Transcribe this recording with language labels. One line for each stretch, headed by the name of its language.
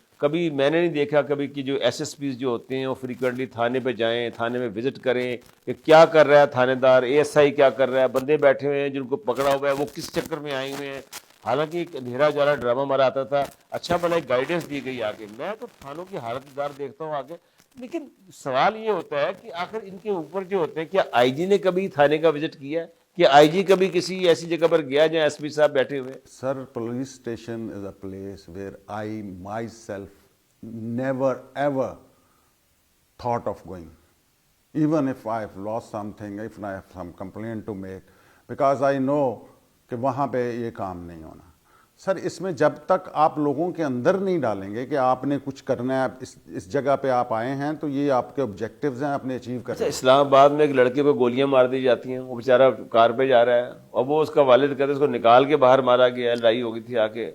Urdu: کبھی میں نے نہیں دیکھا کبھی کہ جو SSPs جو ہوتے ہیں وہ فریکوینٹلی تھانے پہ جائیں، تھانے میں وزٹ کریں کہ کیا کر رہا ہے تھانے دار، ASI کیا کر رہا ہے، بندے بیٹھے ہوئے ہیں جن کو پکڑا ہوا ہے وہ کس چکر میں آئے ہوئے ہیں. حالانکہ ایک اندھیرا جالا ڈرامہ ہمارا آتا تھا، اچھا بھلا ایک گائیڈنس دی گئی آگے. میں تو تھانوں کی حالت دار دیکھتا ہوں آگے. لیکن سوال یہ ہوتا ہے کہ آخر ان کے اوپر جو ہوتے ہیں، کیا IG نے کبھی تھانے کا وزٹ کیا ہے؟ کیا IG کبھی کسی ایسی جگہ پر گیا جہاں SP صاحب بیٹھے ہوئے؟
English: sir police station is a place where I myself never ever thought of going, even if I have lost something, if I have some complaint to make, because I know
Urdu: کہ وہاں پہ یہ کام نہیں ہونا. سر اس میں جب تک آپ لوگوں کے اندر نہیں ڈالیں گے کہ آپ نے کچھ کرنا ہے، اس جگہ پہ آپ آئے ہیں تو یہ آپ کے آبجیکٹیوز ہیں، آپ نے اچیو کرنا ہے. اسلام آباد میں ایک لڑکے پہ گولیاں مار دی جاتی ہیں، وہ بیچارہ کار پہ جا رہا ہے اور وہ اس کا والد کہتے ہیں اس کو نکال کے باہر مارا گیا، لڑائی ہو گئی تھی آ کے.